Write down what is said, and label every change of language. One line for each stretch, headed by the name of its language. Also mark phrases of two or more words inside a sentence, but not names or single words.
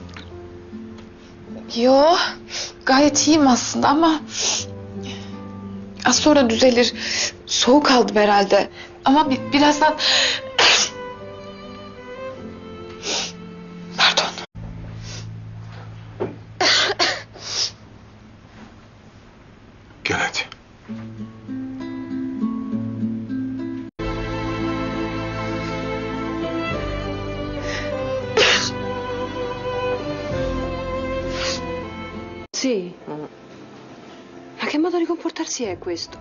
Turkish: Yo, gayet iyiyim aslında ama az sonra düzelir. Soğuk aldım herhalde. Ama birazdan... Pardon. Gel hadi.
Italian: Sì? Ma che modo di comportarsi è questo?